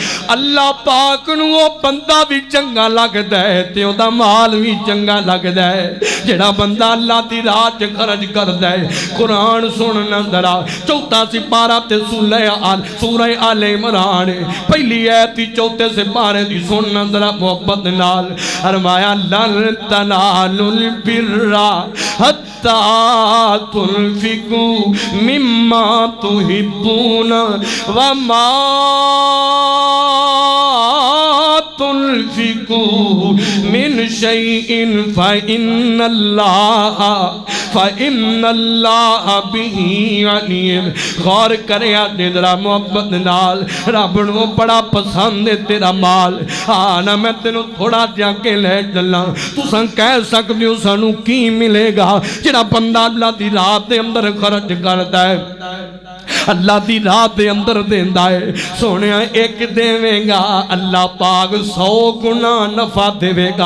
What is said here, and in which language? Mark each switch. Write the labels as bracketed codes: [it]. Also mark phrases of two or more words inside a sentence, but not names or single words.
[pa] اللہ پاک نوں وہ بندہ بھی چنگا لگتا ہے تے اوہدا مال بھی چنگا لگتا ہے جہڑا بندہ اللہ دی راہ چ خرچ کرتا ہے. قرآن سننا ذرا، چوتھا سیپارہ تے سورہ آل عمران پہلی آیت چوتھے سیپارے دی سننا ذرا محبت نال. [ar] फरमाया لن تنالوا البر حتى تنفقوا مما تحبون وما تنفقوا من شيء فإن الله به عليم. [pa] غور کرے ذرا محبت نال، رب نوں بڑا پسند ہے تیرا مال. ہاں نا میں تینوں تھوڑا جا کے لے چلا، تساں کہہ سکتے ہو سانوں کی ملے گا. جہڑا بندہ اللہ دی راہ دے اندر خرچ کرتا ہے، اللہ دی راہ دے اندر دیندا ہے، سوہنے ایک دیوے گا اللہ پاک 100 گنا نفع دیوے گا.